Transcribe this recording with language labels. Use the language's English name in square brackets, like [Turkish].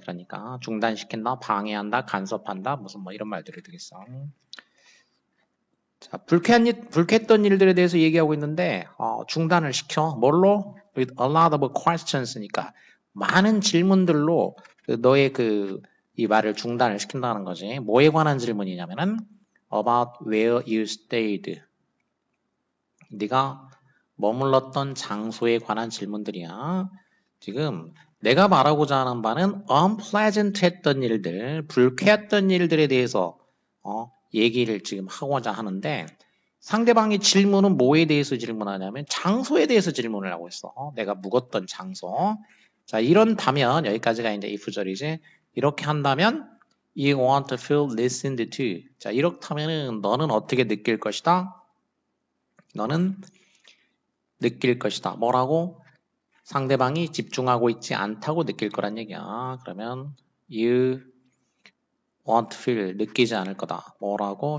[Korean] 그러니까 중단시킨다, 방해한다, 간섭한다, 무슨 뭐 이런 말들이 되겠어. 자, 불쾌했던 일들에 대해서 얘기하고 있는데 중단을 시켜. 뭘로? [English] With a lot of questions [Korean] 니까 많은 질문들로 너의 이 말을 중단을 시킨다는 거지. 뭐에 관한 질문이냐면은 [English] about where you stayed. [Korean] 네가 머물렀던 장소에 관한 질문들이야. 지금 내가 말하고자 하는 바는 unpleasant 했던 일들, 불쾌했던 일들에 대해서 얘기를 지금 하고자 하는데 상대방의 질문은 뭐에 대해서 질문하냐면 장소에 대해서 질문을 하고 있어. 내가 묵었던 장소. 자, 이런다면 여기까지가 이제 if절이지. 이렇게 한다면 [English] you want to feel listened to. [Korean] 자, 이렇다면은 너는 어떻게 느낄 것이다? 너는 느낄 것이다. 뭐라고? 상대방이 집중하고 있지 않다고 느낄 거란 얘기야. 그러면 [English] you want to feel [Korean] 느끼지 않을 거다. 뭐라고?